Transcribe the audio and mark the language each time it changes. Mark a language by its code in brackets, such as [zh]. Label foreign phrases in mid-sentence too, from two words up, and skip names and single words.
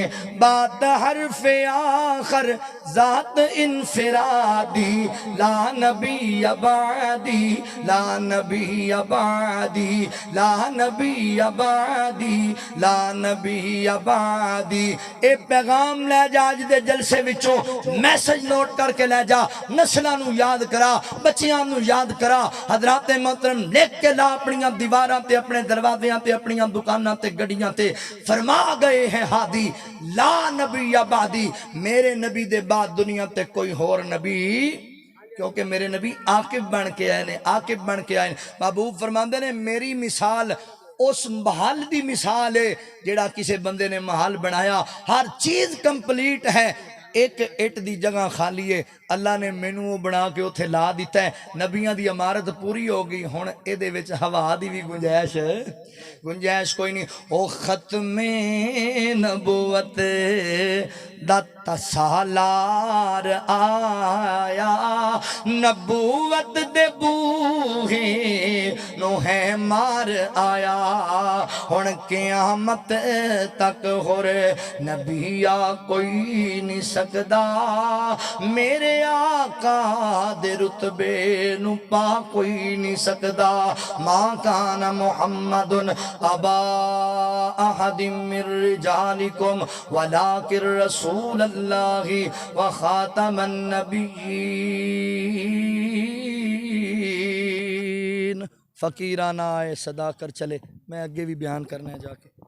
[ur] بات حرف آخر ذات انفرادی، [ar] لا نبی بعدی، لا نبی بعدی، لا نبی بعدی، لا نبی بعدی. [pa] اے پیغام لے جا اج دے جلسے وچوں، میسج نوٹ کر کے لے جا، نسلاں نو یاد کرا، بچیاں نو یاد کرا. حضرات محترم لکھ کے لا اپنیاں دیواراں تے، اپنے دروازیاں تے، اپنیاں دکاناں تے، گڈیاں تے. فرما گئے ہیں ہادی [ar] لا نبی بعدی، [pa] میرے نبی دے بعد دنیا تے کوئی اور نبی، کیونکہ میرے نبی عاقب بن کے آئے نے، عاقب بن کے آئے. محبوب فرماندے نے میری مثال اس محل دی مثال ہے جیڑا کسے بندے نے محل بنایا، ہر چیز کمپلیٹ ہے، ایک اٹ دی جگہ خالی ہے. اللہ نے مینو بنا کے اتھے لا دیتا ہے. نبیاں دی عمارت پوری ہو گئی، ہن اے دے وچ ہوا دی بھی گنجائش کوئی نہیں. او ختم نبوت دا سالار آیا، نبوت دے بوہے نو ہے مار آیا. ہن قیامت تک ہور نبی کوئی نہیں سکدا، میرے آقا دے رتبے نو پا کوئی نہیں سکدا. [ar] ما کان محمد ابا احد من رجالکم ولکن رسول اللہ وخاتم النبیین. [ur] فقیرانہ آئے صدا کر چلے، [pa] میں آگے بھی بیان کرنا ہے جا کے.